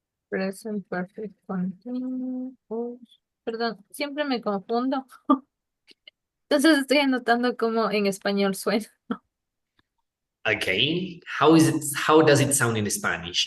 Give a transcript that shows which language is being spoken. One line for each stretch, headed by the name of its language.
English: Present perfect continuous.
Spanish: Perdón, siempre me confundo. Entonces estoy anotando como en español suena.
English: Okay. How does it sound in Spanish?